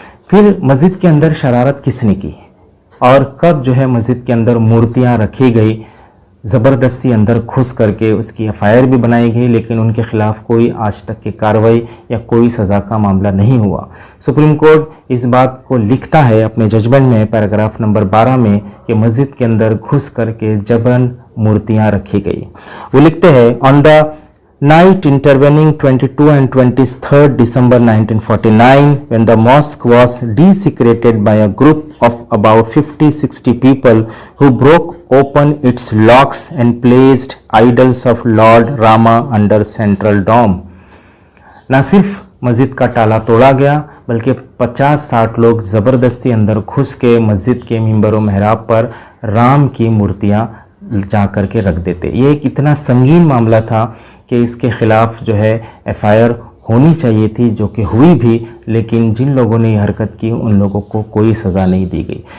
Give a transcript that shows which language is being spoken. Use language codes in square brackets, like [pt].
[hi] फिर मस्जिद के अंदर शरारत किसने की और कब जो है मस्जिद के अंदर मूर्तियां रखी गई, ज़बरदस्ती अंदर घुस करके उसकी एफआईआर भी बनाई गई, लेकिन उनके खिलाफ कोई आज तक की कार्रवाई या कोई सज़ा का मामला नहीं हुआ। सुप्रीम कोर्ट इस बात को लिखता है अपने जजमेंट में पैराग्राफ नंबर 12 में कि मस्जिद के अंदर घुस करके जबरन मूर्तियां रखी गई। वो लिखते हैं, [en] On the night intervening 22 and 23rd December 1949 when the mosque was desecrated by a group of about 50-60 people who broke open its locks and placed idols of Lord Rama under central dome। [hi] न सिर्फ मस्जिद का ताला तोड़ा गया बल्कि 50-60 लोग ज़बरदस्ती अंदर घुस के मस्जिद के मिंबर व मेहराब पर राम की मूर्तियां जा करके रख देते। ये एक इतना संगीन मामला था कि इसके खिलाफ जो है एफआईआर होनी चाहिए थी, जो कि हुई भी, लेकिन जिन लोगों ने ये हरकत की उन लोगों को कोई सज़ा नहीं दी गई।